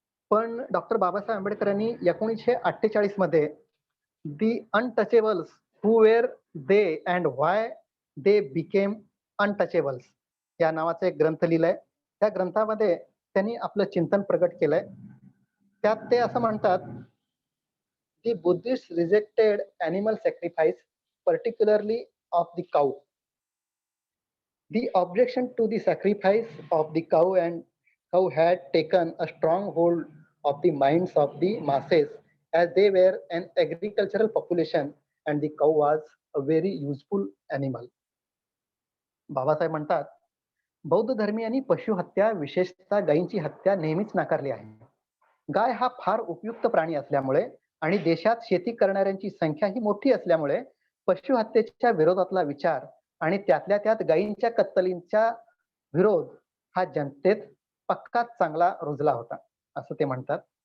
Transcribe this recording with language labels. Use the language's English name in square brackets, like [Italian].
[Marathi] पण डॉक्टर बाबासाहेब आंबेडकर यांनी 1948 मध्ये दी untouchables who where दे and why दे became untouchables या नावाचा एक ग्रंथ लिहिलाय. त्या ग्रंथामध्ये त्यांनी आपलं चिंतन प्रकट केलंय. त्यात ते असं म्हणतात, [English] The Buddhists rejected animal sacrifice, particularly of the cow. The objection to the sacrifice of the cow and cow had taken a strong hold of the minds of the masses, as they were an agricultural population and the cow was a very useful animal. [Marathi] Babasaheb म्हणतात, बौद्ध धर्मीयांनी पशु हत्या, विशेषतः गायींची हत्या नेहमीच नाकारली आहे. गाय हा फार उपयुक्त प्राणी असल्यामुळे आणि देशात शेती करणाऱ्यांची संख्या ही मोठी असल्यामुळे पशु हत्येच्या विरोधातला विचार आणि त्यातल्या त्यात गायींच्या कत्तलींचा विरोध हा जनतेत पक्काच चांगला रुजला होता, असं ते म्हणतात.